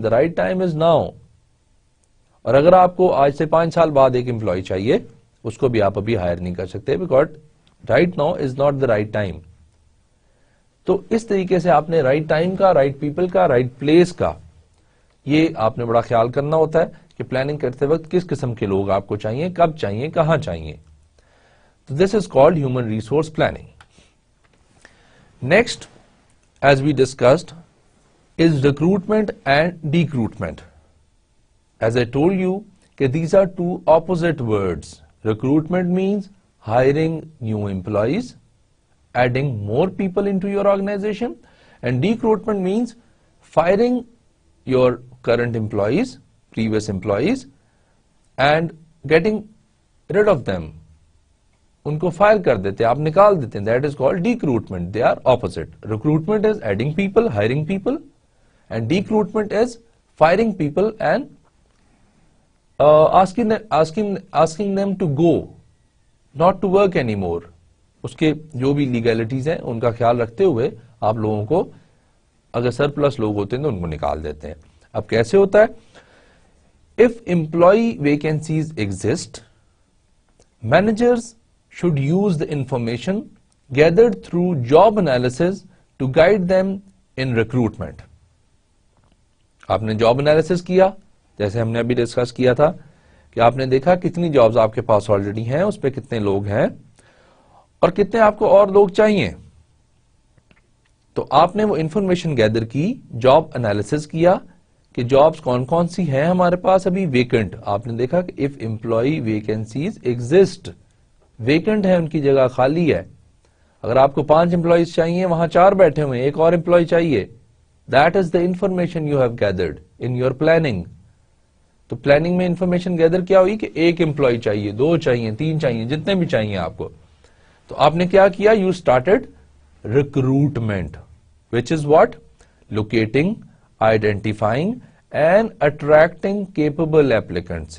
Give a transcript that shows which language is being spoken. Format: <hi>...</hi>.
<en>The right time is now.</en> <ur>اور اگر آپ کو آج سے 5 سال بعد ایک امپلائی چاہیے, اس کو بھی آپ ابھی ہائر نہیں کر سکتے,</ur> <en>Because right now is not the right time.</en> <ur>تو اس طریقے سے آپ نے رائٹ ٹائم کا, رائٹ پیپل کا, رائٹ پلیس کا, یہ آپ نے بڑا خیال کرنا ہوتا ہے کہ پلاننگ کرتے وقت کس قسم کے لوگ آپ کو چاہیے, کب چاہیے, کہاں چاہیے.</ur> <en>تو this is called human resource planning. Next, as we discussed, is recruitment and decruitment. As I told you کہ these are two opposite words. Recruitment means hiring new employees, adding more people into your organization, and decruitment means firing your current employees, previous employees, and getting rid of them.</en> <ur>ان کو fire کر دیتے ہیں, آپ نکال دیتے ہیں.</ur> <en>That is called decruitment. They are opposite. Recruitment is adding people, hiring people, and decruitment is firing people and asking them to go, not to work anymore.</en> <ur>اس کے جو بھی لیگلٹیز ہیں ان کا خیال رکھتے ہوئے آپ لوگوں کو, اگر سرپلس لوگ ہوتے ہیں تو ان کو نکال دیتے ہیں. اب کیسے ہوتا ہے؟</ur> <en>If employee vacancies exist, managers should use the information gathered through job analysis to guide them in recruitment.</en> <ur>آپ نے جاب انالیسس کیا, جیسے ہم نے ابھی ڈسکس کیا تھا کہ آپ نے دیکھا کتنی جابز آپ کے پاس آلریڈی ہیں, اس پہ کتنے لوگ ہیں اور کتنے آپ کو اور لوگ چاہیے. تو آپ نے وہ انفارمیشن گیدر کی, جاب انالیسس کیا کہ جابز کون کون سی ہیں ہمارے پاس ابھی ویکنٹ. آپ نے دیکھا کہ</ur> <en>if employee vacancies exist,</en> <ur>vacant ہے, ان کی جگہ خالی ہے. اگر آپ کو 5 امپلائیز چاہیے, وہاں 4 بیٹھے ہوئے, ایک اور امپلائی چاہیے.</ur> <en>That is the information you have gathered in your planning.</en> <ur>تو پلاننگ میں انفارمیشن گیدر کیا ہوئی کہ ایک امپلائی چاہیے, 2 چاہیے, 3 چاہیے, جتنے بھی چاہیے آپ کو. تو آپ نے کیا کیا؟</ur> <en>You started recruitment, which is what? Locating, identifying and attracting capable applicants.</en>